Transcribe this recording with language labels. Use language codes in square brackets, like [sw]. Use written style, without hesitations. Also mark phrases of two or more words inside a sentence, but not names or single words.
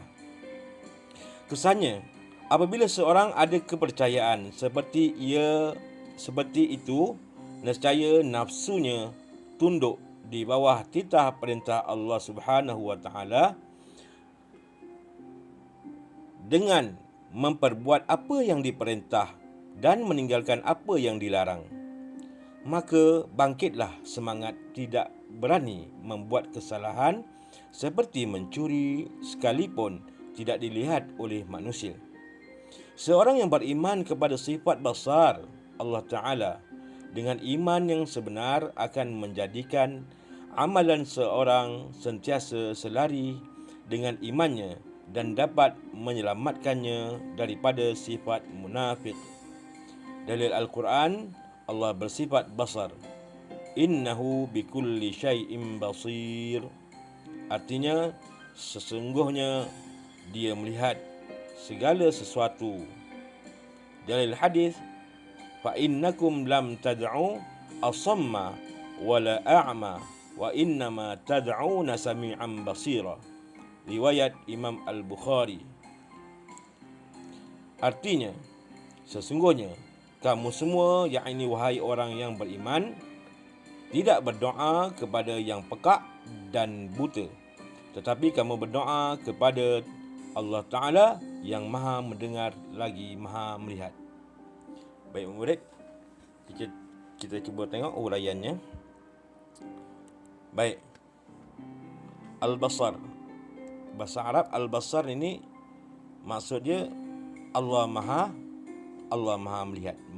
[ms] Kesannya, apabila seorang ada kepercayaan seperti itu, nescaya nafsunya tunduk di bawah titah perintah Allah [ar] سبحانه وتعالى [ms] dengan memperbuat apa yang diperintah dan meninggalkan apa yang dilarang. Maka bangkitlah semangat tidak berani membuat kesalahan seperti mencuri sekalipun tidak dilihat oleh manusia. Seorang yang beriman kepada sifat basar Allah Ta'ala dengan iman yang sebenar akan menjadikan amalan seorang sentiasa selari dengan imannya dan dapat menyelamatkannya daripada sifat munafik. Dalil Al-Quran, Allah bersifat basar. [ar] إنه بكل شيء بصير. [ms] Artinya, sesungguhnya dia melihat segala sesuatu. Dalil hadis, [ar] فإنكم لم تدعوا أصم ولا أعمى وإنما تدعون سميعا بصيرا. [ms] Riwayat Imam Al-Bukhari. Artinya, sesungguhnya kamu semua, yakni wahai orang yang beriman, tidak berdoa kepada yang pekak dan buta, tetapi kamu berdoa kepada Allah Ta'ala yang maha mendengar lagi maha melihat. Baik murid, kita cuba tengok uraiannya. Baik, Al-Basar, bahasa Arab Al-Basar ini maksudnya Allah maha melihat.